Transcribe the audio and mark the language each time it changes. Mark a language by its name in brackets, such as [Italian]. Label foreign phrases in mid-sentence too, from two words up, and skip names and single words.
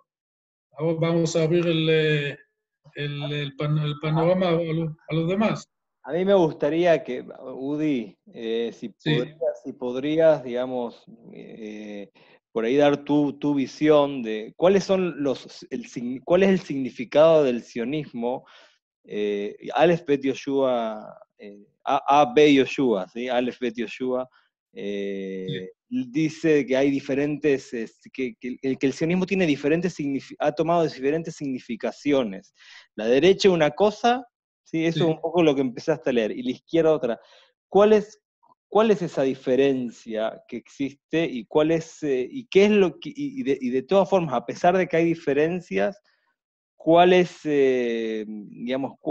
[Spanish] Ahora vamos a abrir el panorama a los demás. A mí me gustaría que, Udi, Sí, si podrías, digamos, por ahí dar tu visión de cuáles son cuál es el significado del sionismo. Aleph Bet Yoshua, B Yoshua, ¿sí? Aleph Bet Yoshua, sí, dice que hay diferentes, que el sionismo tiene ha tomado diferentes significaciones. La derecha una cosa, ¿sí? Eso es sí. un poco lo que empezaste a leer, y la izquierda otra. ¿Cuál es, ¿Cuál es esa diferencia que existe y y qué es lo que, y de todas formas, a pesar de que hay diferencias, cuál es, digamos,